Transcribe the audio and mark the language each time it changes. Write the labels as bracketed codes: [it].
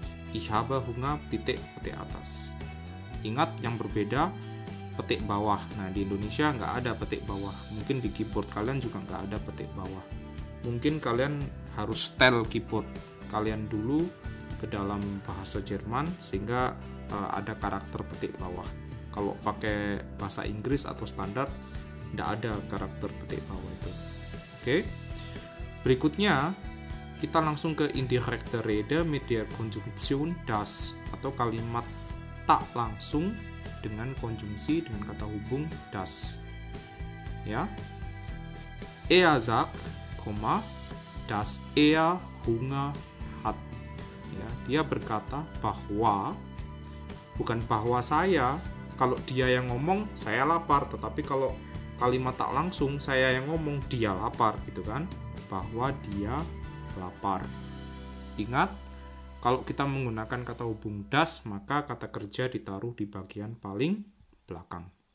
[de] Ich habe Hunger, [id] titik, petik atas. Ingat yang berbeda petik bawah. Nah, di Indonesia nggak ada petik bawah. Mungkin di keyboard kalian juga nggak ada petik bawah. Mungkin kalian harus setel keyboard kalian dulu ke dalam bahasa Jerman sehingga ada karakter petik bawah. Kalau pakai bahasa Inggris atau standar nggak ada karakter petik bawah itu. Oke. Berikutnya kita langsung ke [de] indirekte Rede mit der Konjunktion das [id] atau kalimat tak langsung dengan konjungsi dengan kata hubung das. Ya. [de] Er sagt, dass er Hunger hat. [id] Ya, dia berkata bahwa, bukan bahwa saya. Kalau dia yang ngomong saya lapar, tetapi kalau kalimat tak langsung saya yang ngomong dia lapar gitu kan, bahwa dia lapar. Ingat, kalau kita menggunakan kata hubung das maka kata kerja ditaruh di bagian paling belakang.